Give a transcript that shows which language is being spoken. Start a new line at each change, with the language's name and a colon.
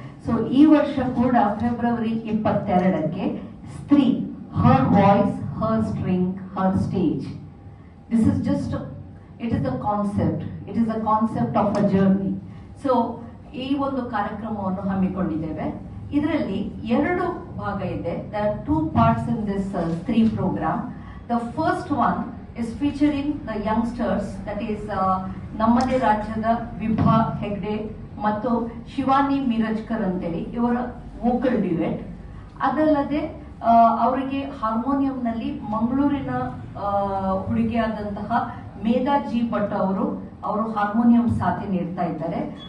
Kannada: So ಈ ವರ್ಷ ಕೂಡ ಫೆಬ್ರವರಿ 22ಕ್ಕೆ ಸ್ತ್ರೀ,
English: Her voice, her string, her stage. This is just it is a concept, it is a concept of a journey.
Kannada: So ಈ ಒಂದು ಕಾರ್ಯಕ್ರಮವನ್ನು ಹಮ್ಮಿಕೊಂಡಿದ್ದೇವೆ. ಇದರಲ್ಲಿ 2 ಭಾಗ ಇದೆ.
English: There are 2 parts in this Stree program. The first one is featuring the youngsters, that is
Kannada: ನಮ್ಮದೇ ರಾಜ್ಯದ ವಿಭಾ ಹೆಗ್ಡೆ ಮತ್ತು ಶಿವಾನಿ ಮಿರಜ್ಕರ್ ಅಂತೇಳಿ ಇವರ ವೋಕಲ್ ಡ್ಯುಯೆಟ್. ಅದಲ್ಲದೆ ಅವರಿಗೆ ಹಾರ್ಮೋನಿಯಂನಲ್ಲಿ ಮಂಗಳೂರಿನ ಹುಡುಗಿಯಾದಂತಹ ಮೇಧಾ ಜಿ ಭಟ್ ಅವರು ಹಾರ್ಮೋನಿಯಂ ಸಾಥಿ ನೀಡ್ತಾ ಇದ್ದಾರೆ.